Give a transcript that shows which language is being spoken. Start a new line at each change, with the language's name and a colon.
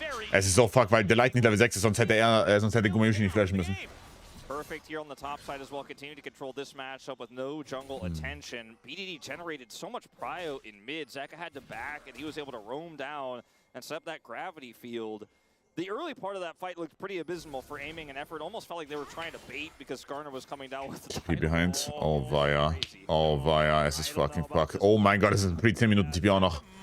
German: Es ist so fucked, weil der Light nicht Level 6 ist, sonst hätte Gumayushi nicht flashen müssen.
English: Perfect here on the top side as well. Continue to control this matchup with no jungle attention. BDD generated so much prio in mid. Zeka had to back, and he was able to roam down and set up that gravity field. The early part of that fight looked pretty abysmal for aiming and effort. Almost felt like they were trying to bait because Skarner was coming down with the TP behind.
German: Oh weia. Oh weia, es ist fucking fucked. Oh mein Gott, es ist ein Pre 10 Minuten TP auch noch.